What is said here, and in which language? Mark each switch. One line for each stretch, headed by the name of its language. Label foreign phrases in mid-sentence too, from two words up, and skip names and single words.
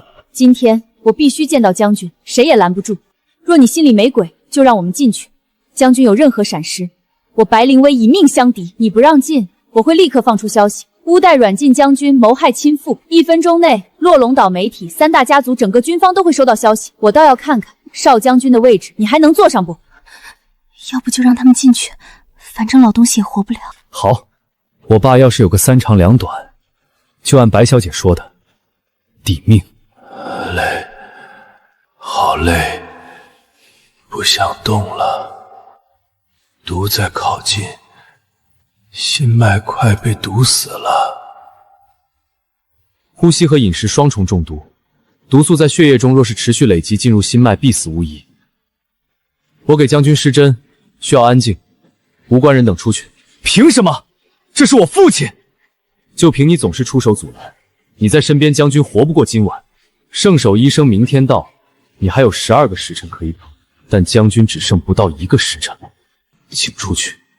Chinese: 今天我必須見到將軍，誰也攔不住。若你心裡沒鬼，就讓我們進去。將軍有任何閃失，我白靈威以命相抵。你不讓進，我會立刻放出消息。烏代軟禁將軍，謀害親父。1分鐘內，落龍島媒體、3大家族，整個軍方都會收到消息。我倒要看看少將軍的位置，你還能坐上不？要不就讓他們進去，反正老東西也活不了。好。我爸要是有個3長2短，就按白小姐說的，抵命。累，好累，不想動了。毒在靠近，心脈快被毒死了。呼吸和飲食雙重中毒，毒素在血液中若是持續累積進入心脈，必死無疑。我給將軍施針，需要安靜，無關人等出去。憑什麼？這是我父親，就憑你總是出手阻攔，你在身邊，將軍活不過今晚。聖手醫生明天到，你還有12個時辰可以等，但將軍只剩不到1個時辰了，請出去。